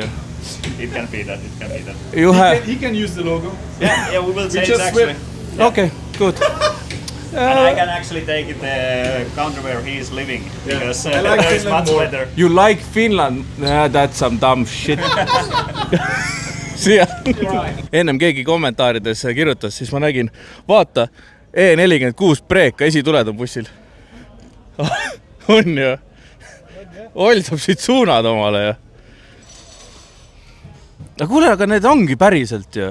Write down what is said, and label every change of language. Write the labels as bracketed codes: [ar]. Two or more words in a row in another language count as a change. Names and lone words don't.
[en] It can be that. He can use the logo. Yeah, we will change actually. Yeah. Okay, good. And I can actually take it the country where he is living, because I like there is much better. You like Finland? That's some dumb shit. [et] Ennem keegi kommentaarides kirjutas, siis ma nägin, vaata, E46 preeka esituled on bussil. On ju. Oll saab siit suunad omale ju. No kuule, aga need ongi päriselt ju.